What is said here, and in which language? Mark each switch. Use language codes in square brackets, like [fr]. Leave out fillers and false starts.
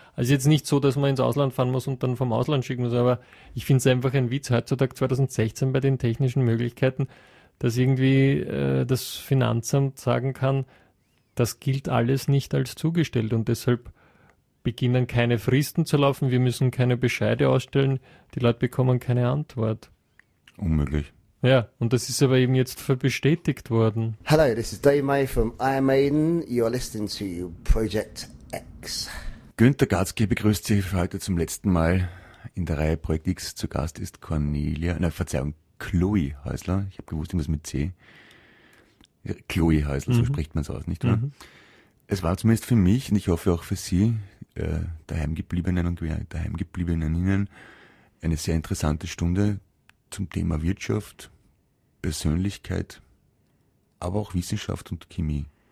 [de] Also jetzt nicht so, dass man ins Ausland fahren muss und dann vom Ausland schicken muss, aber ich finde es einfach ein Witz, heutzutage 2016 bei den technischen Möglichkeiten, dass irgendwie das Finanzamt sagen kann, das gilt alles nicht als zugestellt und deshalb beginnen keine Fristen zu laufen, wir müssen keine Bescheide ausstellen, die Leute bekommen keine Antwort. Unmöglich. Ja, und das ist aber eben jetzt bestätigt worden. [en] Hello, this is Dave May from Iron Maiden. You're listening to Project X. [de] Günter Gatzke begrüßt Sie für heute zum letzten Mal in der Reihe Projekt X. Zu Gast ist Chloe Häusler. Ich habe gewusst, irgendwas mit C. Chloe Häusler, so spricht man es aus, nicht wahr? Es war zumindest für mich, und ich hoffe auch für Sie, daheimgebliebenen eine sehr interessante Stunde zum Thema Wirtschaft, Persönlichkeit, aber auch Wissenschaft und Chemie.